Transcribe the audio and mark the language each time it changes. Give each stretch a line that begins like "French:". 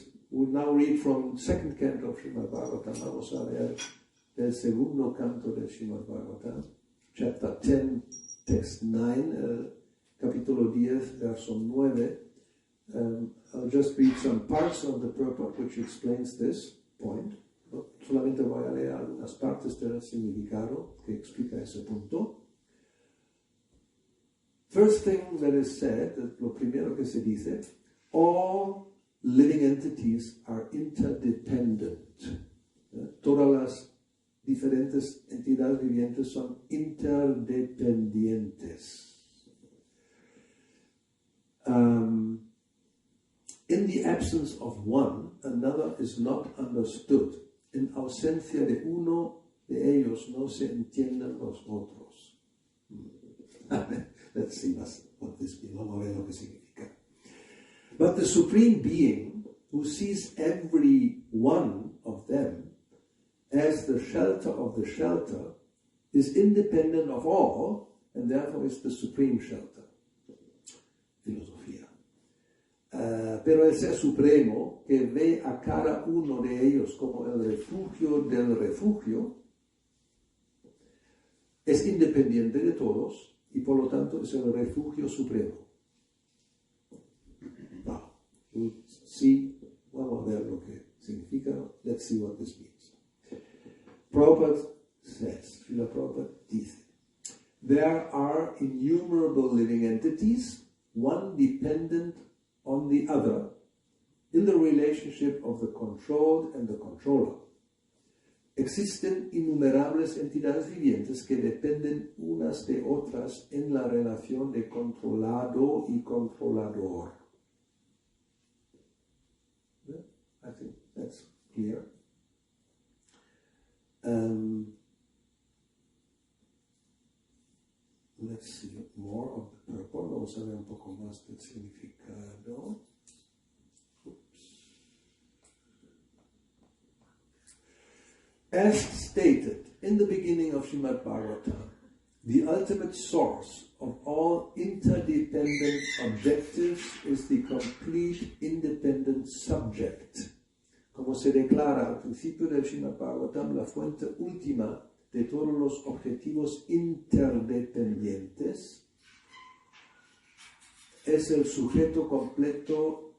English: We now read from second canto of Srimad Bhagavatam.
Spanish: Vamos a leer el segundo canto de Srimad Bhagavatam,
English: chapter 10, text 9,
Spanish: capítulo 10, verso 9.
English: I'll just read some parts of the purport which explains this point.
Spanish: Solamente voy a leer algunas partes del significado que explica ese punto.
English: First thing that is said,
Spanish: lo primero que se dice,
English: all living entities are interdependent.
Spanish: Todas las diferentes entidades vivientes son interdependientes.
English: In the absence of one, another is not understood.
Spanish: En ausencia de uno de ellos no se entienden los otros.
English: Let's see what this means.
Spanish: Vamos a ver lo que significa.
English: But the Supreme Being, who sees every one of them as the shelter of the shelter, is independent of all, and therefore is the supreme shelter.
Spanish: Filosofía. Pero el Ser Supremo, que ve a cada uno de ellos como el refugio del refugio, es independiente de todos, y por lo tanto es el refugio supremo.
English: Now, we'll see,
Spanish: vamos a ver lo que significa.
English: Let's see what this means. Prabhupada says,
Spanish: Srila Prabhupada dice,
English: there are innumerable living entities, one dependent on the other, in the relationship of the controlled and the controller.
Spanish: Existen innumerables entidades vivientes que dependen unas de otras en la relación de controlado y controlador.
English: Yeah, I think that's clear. Let's see more of the purport.
Spanish: Vamos a ver un poco más del significado.
English: As stated in the beginning of Srimad Bhagavatam, the ultimate source of all interdependent objectives is the complete independent subject.
Spanish: Como se declara al principio del Srimad Bhagavatam, la fuente última de todos los objetivos interdependientes es el sujeto completo